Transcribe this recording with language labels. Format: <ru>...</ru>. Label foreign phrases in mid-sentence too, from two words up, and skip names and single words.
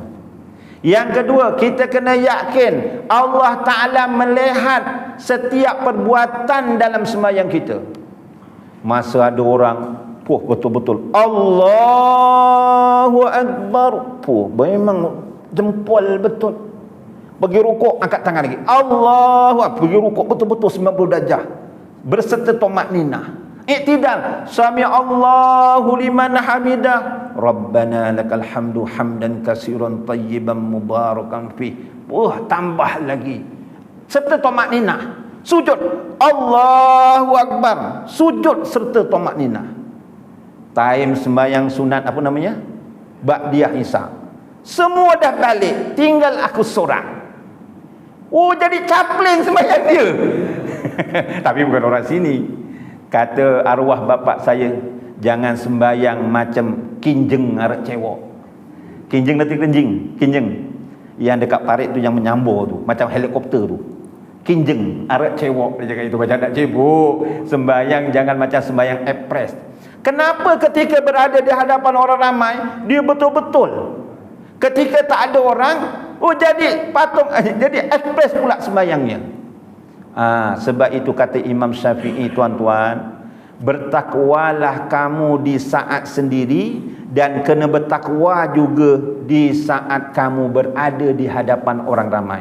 <ms>Yang kedua, kita kena yakin Allah Ta'ala melihat setiap perbuatan dalam sembahyang kita. Masa ada orang betul-betul</ms> <ar>الله أكبر,</ar> <ms>memang jempol betul. Pergi rukuk, angkat tangan lagi.</ms> <ar>الله أكبر.</ar> <ms>Pergi rukuk betul-betul 90 darjah. Berserta tamakninah. Iktidal.</ms> <ar>سمع الله لمن حمده. ربنا لك الحمد حمدا كثيرا طيبا مباركا فيه.</ar> <ms>Tambah lagi. Serta tamakninah. Sujud.</ms> <ar>الله أكبر.</ar> <ms>Sujud serta tamakninah. Time sembahyang sunat apa namanya?</ms> <ar>بعدية العشاء.</ar> <ms>Semua dah balik, tinggal aku seorang. Jadi caplin sembahyang dia. Tapi bukan orang sini. Kata arwah bapak saya, jangan sembahyang macam</ms> <jv>kinjeng arek cewek.</jv> <ms>Kinjeng nanti kinjeng. Yang dekat parit tu yang menyambur tu, macam helikopter tu.</ms> <jv>Kinjeng arek cewek,</jv> <ms>dia cakap itu macam nak cebok. Sembahyang jangan macam sembahyang ekspres. Kenapa ketika berada di hadapan orang ramai, dia betul-betul. Ketika tak ada orang, jadi patung, jadi ekspres pula sembahyangnya. Sebab itu kata Imam Syafi'i, tuan-tuan, bertakwalah kamu di saat sendiri dan kena bertakwa juga di saat kamu berada di hadapan orang ramai.</ms>